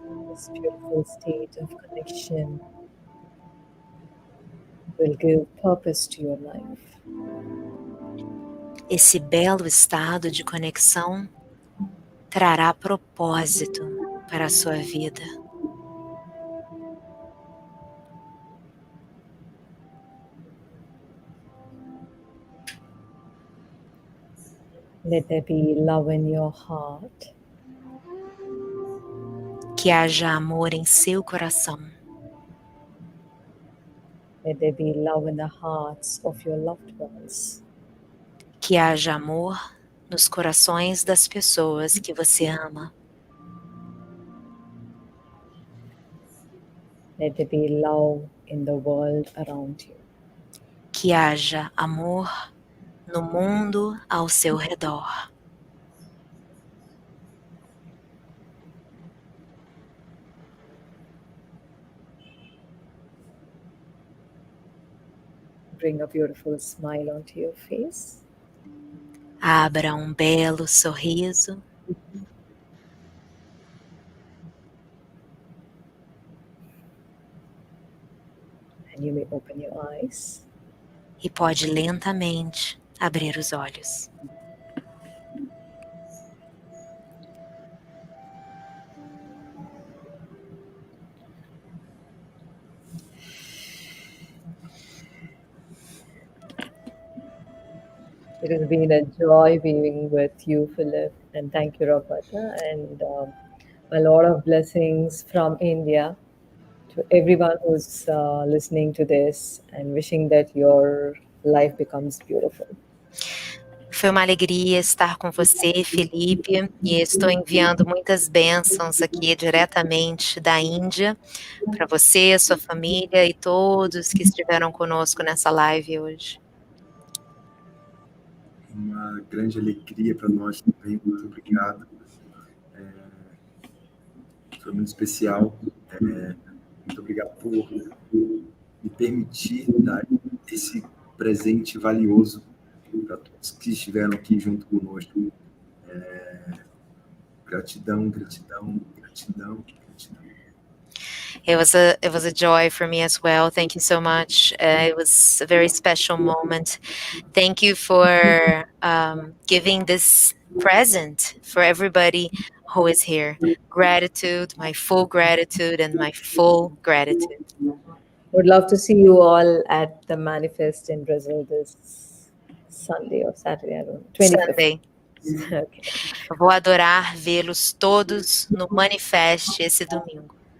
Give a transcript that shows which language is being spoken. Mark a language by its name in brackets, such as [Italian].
[English] This beautiful state of connection will give purpose to your life. [Portuguese] Esse belo estado de conexão trará propósito para a sua vida. [English] Let there be love in your heart. [Portuguese] Que haja amor em seu coração. [English] Let there be love in the hearts of your loved ones. [Portuguese] Que haja amor nos corações das pessoas que você ama. [English] Let there be love in the world around you. [Portuguese] Que haja amor no mundo ao seu redor. [English] Bring a beautiful smile onto your face. [Portuguese] Abra um belo sorriso. [English] And you may open your eyes. [Portuguese] E pode lentamente abrir os olhos. [English] It has been a joy being with you, Philip, and thank you, Roberta, and a lot of blessings from India to everyone who's listening to this, and wishing that your life becomes beautiful. [Portuguese] Foi uma alegria estar com você, Felipe, e estou enviando muitas bênçãos aqui diretamente da Índia para você, sua família e todos que estiveram conosco nessa live hoje. Uma grande alegria para nós também, muito obrigado. Foi muito especial. Muito obrigado por me permitir dar esse presente valioso para todos que estiveram aqui junto conosco. Gratidão, gratidão, gratidão, gratidão. [English] It was a joy for me as well. Thank you so much. It was a very special moment. Thank you for giving this present for everybody who is here. Gratitude, my full gratitude and my full gratitude. Would love to see you all at the Manifest in Brazil this Sunday or Saturday, I don't know. 25th. Sunday. Okay. [Portuguese] Vou adorar vê-los todos no Manifest esse domingo.